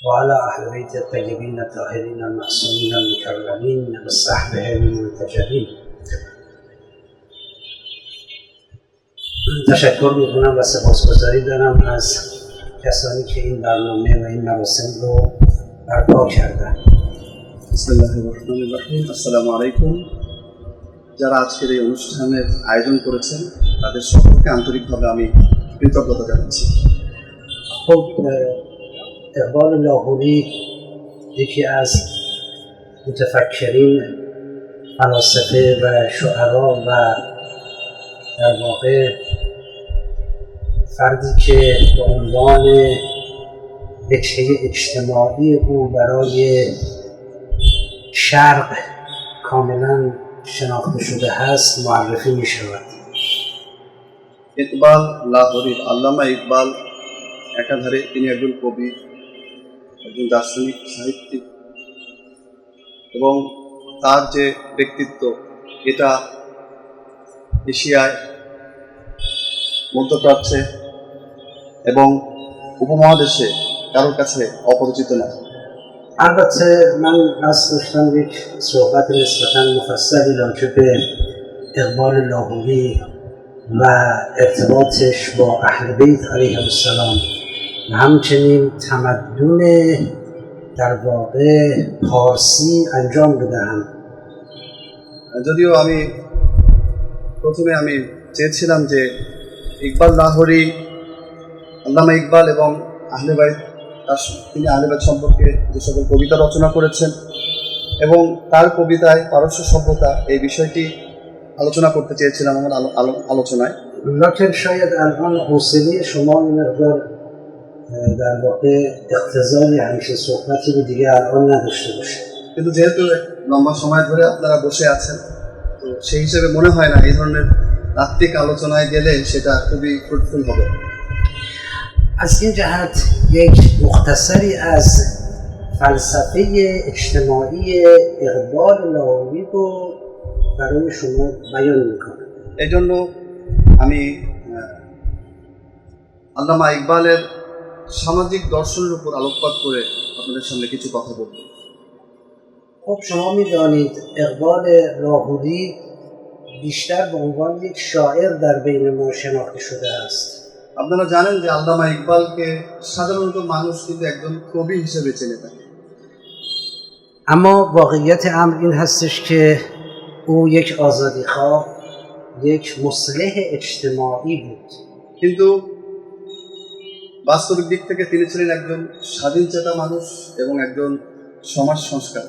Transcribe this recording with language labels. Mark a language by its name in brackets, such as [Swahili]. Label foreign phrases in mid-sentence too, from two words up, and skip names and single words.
[Arabic] وعلى أهل بيت الطيبين الطاهرين المعصومين المكرمين وصحبهم المنتجبين. [Persian] تشکر میکنم و سپاسگزاری دارم از کسانی که این برنامه و این مراسم رو برپا کردن. [Arabic] بسم الله الرحمن الرحیم. السلام عليكم. [Bangla] যারা আজকের এই অনুষ্ঠানের আয়োজন করেছেন তাদের সকলকে আন্তরিকভাবে আমি কৃতজ্ঞতা জানাচ্ছি। [Persian] خب اقبال لاهوری یکی از متفکرین فلاسفه و شعرا و در واقع فردی که به عنوان وجهه اجتماعی او برای شرق کاملا شناخته شده هست معرفی می شود. [Bangla] ইকবাল লাহোরীর আল্লামা ইকবাল একাধারে তিনি একজন কবি, একজন দার্শনিক, সাহিত্যিক এবং তার যে ব্যক্তিত্ব এটা এশিয়ায়, মধ্যপ্রাচ্যে এবং উপমহাদেশে কারোর কাছে অপরিচিত না। [Persian] البته من قصد داشتم یک صحبت نسبتاً مفصلی راجع به اقبال لاهوری و ارتباطش با اهل بیت [Arabic] علیهم السلام [Persian] و همچنین تمدن در واقع پارسی انجام بدهم. [Bangla] যদিও আমি প্রথমে চেয়েছিলাম যে ইকবাল লাহোরী, আল্লামা ইকবাল এবং আহলে বাইত, তিনি আহলে বাইত সম্পর্কে যে সকল কবিতা রচনা করেছেন এবং তার কবিতায় পারস্য সভ্যতা এই বিষয়টি আলোচনা করতে চেয়েছিলাম আমার আলোচনায়। [Persian] لكن شاید الان حوصله شما این مقدار در واقع اقتضای همیشه صحبتی رو دیگه الان نداشته باشه. [Bangla] কিন্তু যেহেতু লম্বা সময় ধরে আপনারা বসে আছেন, তো সেই হিসেবে মনে হয় না এই ধরনের তাত্ত্বিক আলোচনায় গেলে সেটা খুবই ফ্রুটফুল হবে। [Persian] از این جهت یک مختصری از فلسفه اجتماعی اقبال لاهوری رو برای شما بیان میکنم. [Bangla] এই জন্য আমি আল্লামা ইকবালের সামাজিক দর্শনের উপর আলোকপাত করে আপনাদের সামনে কিছু কথা বলব। [Persian] خب شما میدانید اقبال لاهوری بیشتر به عنوان یک شاعر در بین ما شناخته شده است. [Bangla] আপনারা জানেন যে আল্লামা ইকবালকে সাধারণত মানুষ কিন্তু একজন কবি হিসেবে চেনে থাকে। [Persian] اما واقعیت امر این هستش که او یک آزادیخواه، یک مصلح اجتماعی بود. [Bangla] কিন্তু বাস্তবিক দিক থেকে তিনি ছিলেন একজন স্বাধীনচেতা মানুষ এবং একজন সমাজ সংস্কারক।